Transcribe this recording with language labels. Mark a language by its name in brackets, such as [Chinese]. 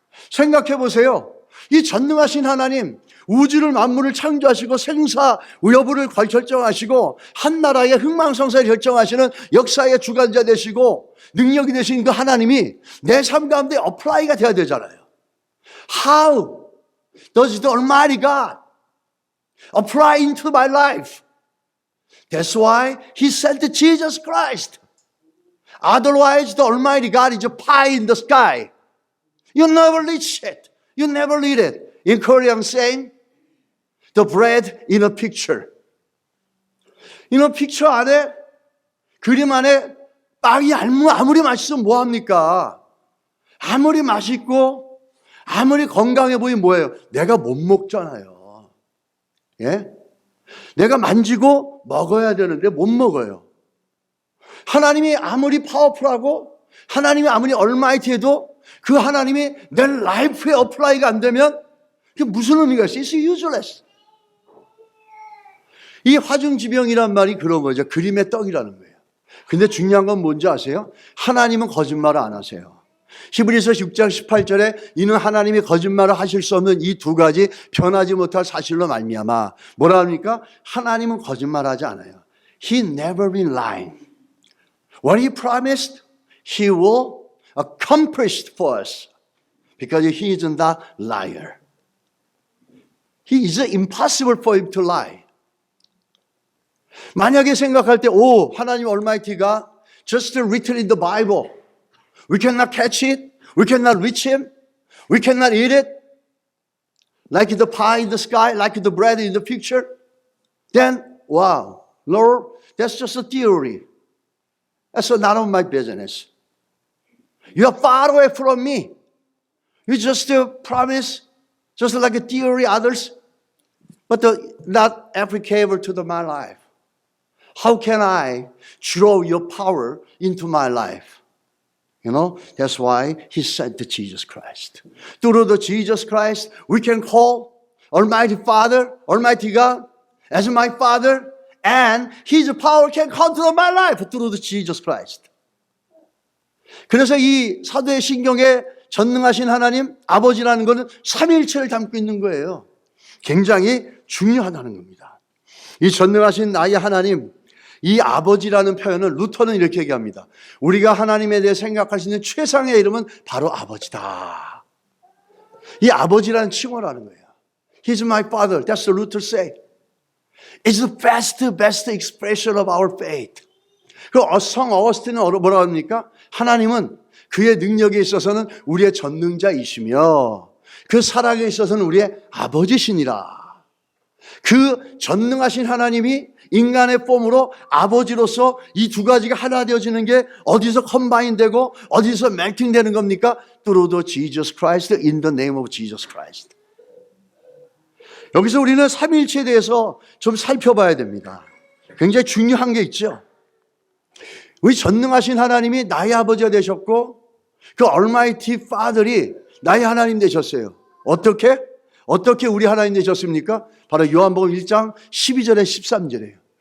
[Korean] 생각해 보세요. 이 전능하신 하나님, 우주를 만물을 창조하시고 생사 여부를 결정하시고 한 나라의 흥망성쇠를 결정하시는 역사의 주관자 되시고 능력이 되신 그 하나님이 내 삶 가운데 어플라이가 돼야 되잖아요. [English] How does the Almighty God apply into my life? That's why He sent Jesus Christ. Otherwise, the Almighty God is a pie in the sky. You never reach it. You never read it. In Korean saying, the bread in a picture. In a picture [Korean] 안에, 그림 안에 빵이 아무리 맛있으면 뭐합니까? 아무리 맛있고, 아무리 건강해 보이면 뭐예요? 내가 못 먹잖아요. 예? 내가 만지고 먹어야 되는데 못 먹어요. 하나님이 아무리 파워풀하고 하나님이 아무리 얼마이티해도 그 하나님이 내 라이프에 어플라이가 안 되면 그게 무슨 의미가 있어요? [English] It's useless. [Korean] 이 화중지병이란 말이 그런 거죠. 그림의 떡이라는 거예요. 근데 중요한 건 뭔지 아세요? 하나님은 거짓말을 안 하세요. 히브리서 6장 18절에 이는 하나님이 거짓말을 하실 수 없는 이 두 가지 변하지 못할 사실로 말미암아 뭐라 합니까? 하나님은 거짓말하지 않아요. [English] He never been lying. What he promised, he will accomplish for us because he is not a liar. He is impossible for him to lie. [Korean] 만약에 생각할 때, 오, 하나님 얼마이티가 [English] just written in the Bible. We cannot catch it. We cannot reach him. We cannot eat it. Like the pie in the sky, like the bread in the picture. Then, wow, Lord, that's just a theory. That's none of my business. You are far away from me. You just promise, just like a theory, others, but not applicable to my life. How can I draw your power into my life? You know, that's why he sent the Jesus Christ. Through the Jesus Christ, we can call Almighty Father, Almighty God, as my Father, and His power can control my life through the Jesus Christ. [Korean] 그래서 이 사도의 신경에 전능하신 하나님, 아버지라는 것은 삼위일체를 담고 있는 거예요. 굉장히 중요하다는 겁니다. 이 전능하신 나의 하나님, 이 아버지라는 표현은 루터는 이렇게 얘기합니다. 우리가 하나님에 대해 생각할 수 있는 최상의 이름은 바로 아버지다. 이 아버지라는 칭호라는 거예요. [English] He's my father. That's what Luther said. It's the best expression of our faith. [Korean] 그 성 어거스틴은 뭐라고 합니까? 하나님은 그의 능력에 있어서는 우리의 전능자이시며 그 사랑에 있어서는 우리의 아버지시니라. 그 전능하신 하나님이 인간의 폼으로 아버지로서 이 두 가지가 하나 되어지는 게 어디서 컴바인 되고 어디서 멜팅 되는 겁니까? [English] Through the Jesus Christ, in the name of Jesus Christ. [Korean] 여기서 우리는 삼위일체에 대해서 좀 살펴봐야 됩니다. 굉장히 중요한 게 있죠. 우리 전능하신 하나님이 나의 아버지가 되셨고 그 Almighty Father이 나의 하나님 되셨어요. 어떻게 우리 하나님 되셨습니까? 바로 요한복음 1장 12절에 13절이에요.